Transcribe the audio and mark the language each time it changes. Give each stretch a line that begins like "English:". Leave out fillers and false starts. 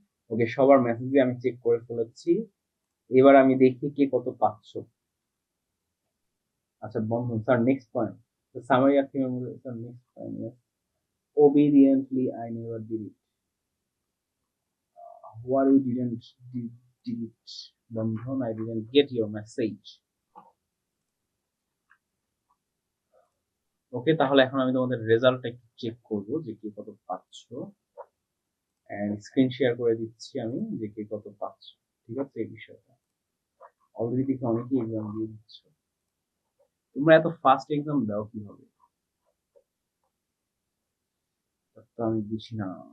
Bangla: ওকে, সবার মেসেজ আমি চেক করে ফেলেছি। এবার আমি দেখি কে কত পাচ্ছ। আচ্ছা বন্ধু sir, next point, summary of human sir, next point,
English: obediently I never did it. Why you did it, Bandhan? I didn't get your message.
Bangla: ওকে, তাহলে এখন আমি তোমাদের রেজাল্টটা একটু চেক করব যে কে কত পাচ্ছ, এন্ড স্ক্রিন শেয়ার করে দিচ্ছি আমি যে কে কত পাচ্ছ। ঠিক আছে, এই বিষয়টা অলরেডি দেখি অনেকেই এক্সাম দিয়ে দিচ্ছ। তোমরা এত ফাস্ট এক্সাম দাও কিভাবে, তো আমি বুঝি না।